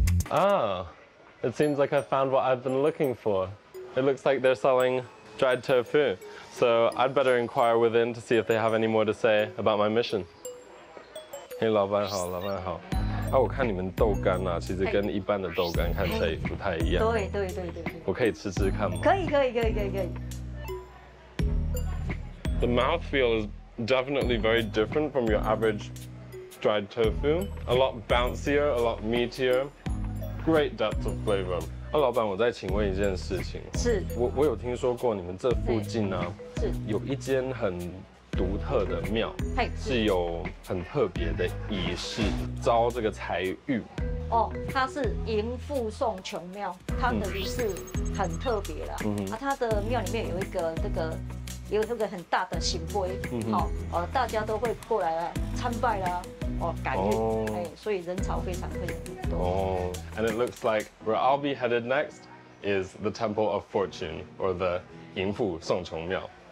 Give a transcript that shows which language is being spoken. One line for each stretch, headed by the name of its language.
English: Ah, it seems like I found what I've been looking for. It looks like they're selling dried tofu. So I'd better inquire within to see if they have any more to say about my mission.
Chinese: Hey, 老板好，老板好。我看你们豆干啊，其实跟一般的豆干看起来不太一样。对。我可以吃吃看吗？可以。
English: The mouthfeel is definitely very different from your average dried tofu. A lot bouncier, a lot meatier. Great depth of flavor.
Chinese: 老板，我再请问一件事情。是。我有听说过你们这附近呢，有一间很独特的庙，是有很特别的仪式，招这个财运。哦，它是迎富送穷庙，它的仪式很特别啦。它的庙里面有一个这个很大的醒杯，大家都会过来参拜啦。感恩，所以人潮非常多。
English: And it looks like where I'll be headed next is the Temple of Fortune, or the 迎富送穷庙。